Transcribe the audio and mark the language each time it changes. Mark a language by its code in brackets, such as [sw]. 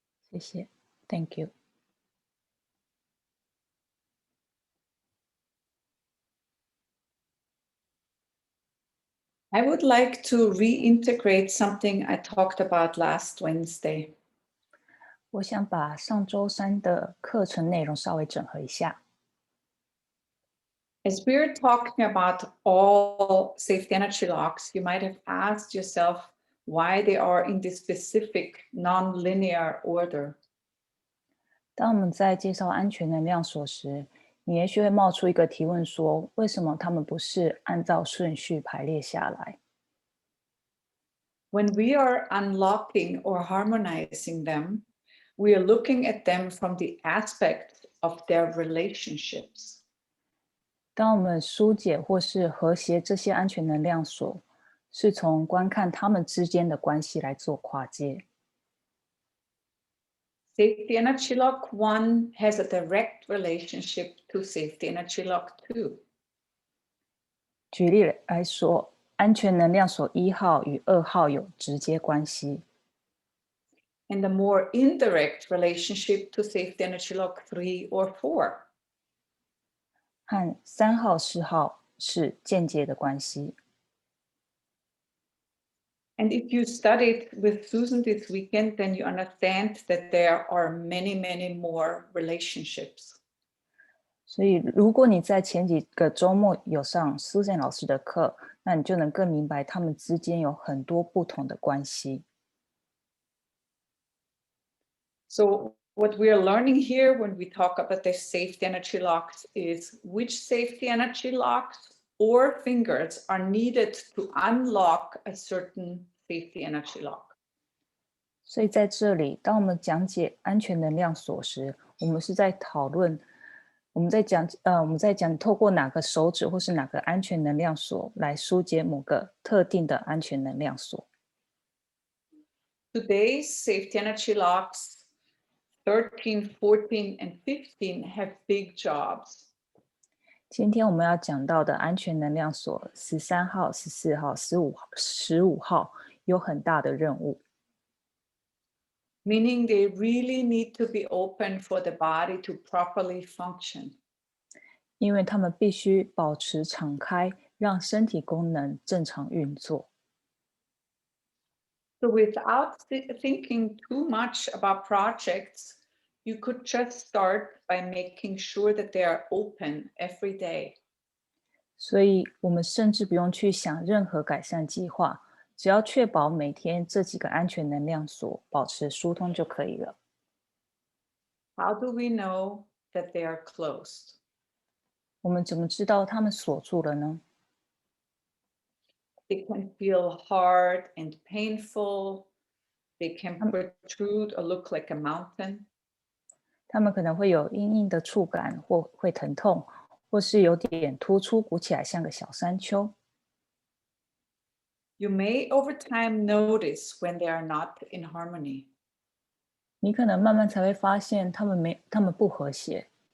[zh] 谢谢 [en] ，Thank you。 I would like to reintegrate something I talked about last Wednesday. [zh] 我想把上周三的课程内容稍微整合一下。 [en] As we're talking about all safety energy locks, you might have asked yourself why they are in this specific non-linear order. [zh] 当我们在介绍安全能量锁时，你也许会冒出一个提问说：为什么他们不是按照顺序排列下来？ [en] When we are unlocking or harmonizing them, we are looking at them from the aspect of their relationships. [zh] 当我们疏解或是和谐这些安全能量锁，是从观看他们之间的关系来做跨界。 [en] Safety energy lock 1 has a direct relationship to safety energy lock 2. [zh] 举例来说，安全能量锁1号与2号有直接关系， [en] And a more indirect relationship to safety energy lock 3 or 4. [zh] 和3号、4号是间接的关系。 [en] And if you studied with Susan this weekend, then you understand that there are many, many more relationships. [zh] 所以，如果你在前几个周末有上 Susan 老师的课，那你就能更明白他们之间有很多不同的关系。 [en] So what we are learning here when we talk about the safety energy locks is which safety energy locks or fingers are needed to unlock a certain safety energy lock. [zh] 所以在这里，当我们讲解安全能量锁时，我们是在讨论，我们在讲透过哪个手指或是哪个安全能量锁来疏解某个特定的安全能量锁。 [en] Today's safety energy locks 13, 14, and 15 have big jobs. [zh] 今天我们要讲到的安全能量锁13号、14号、15号有很大的任务。 [en] Meaning they really need to be open for the body to properly function. [zh] 因为他们必须保持敞开，让身体功能正常运作。 [en] So without thinking too much about projects, you could just start by making sure that they are open every day. [zh] 所以，我们甚至不用去想任何改善计划，只要确保每天这几个安全能量锁保持疏通就可以了。 [en] How do we know that they are closed? [zh] 我们怎么知道它们锁住了呢？ [en] They can feel hard and painful. They can protrude or look like a mountain. [zh] 它们可能会有硬硬的触感，或会疼痛，或是有点突出，鼓起来像个小山丘。 [en] You may over time notice when they are not in harmony. [zh] 你可能慢慢才会发现它们不和谐。